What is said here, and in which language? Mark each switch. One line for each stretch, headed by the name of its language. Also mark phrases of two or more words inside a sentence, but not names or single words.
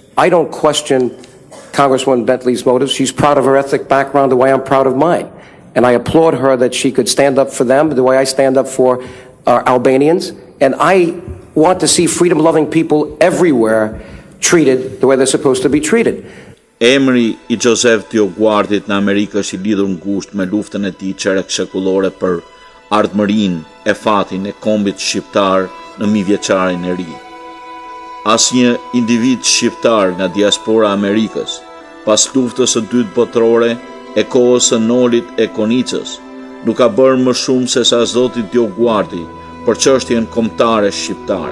English: I don't question Congresswoman Bentley's motives. She's proud of her ethnic background the way I'm proud of mine, and I applaud her that she could stand up for them the way I stand up for Albanians, and I want to see freedom-loving people everywhere treated the way they're supposed to be treated.
Albanian: Emri I Joseph Diogwardit në Amerikë është I lidhur ngushtë me luftën e tij çerek-shekullore për ardhmërinë e fatin e kombit shqiptar në mijëvjeçarin e ri. Asnjë individ shqiptar nga diaspora e Amerikës, pas luftës së dytë botërore e kohës së Nolit e Konicës, nuk ka bërë më shumë se sa zoti Diogwardi për çështjen kombëtare shqiptare.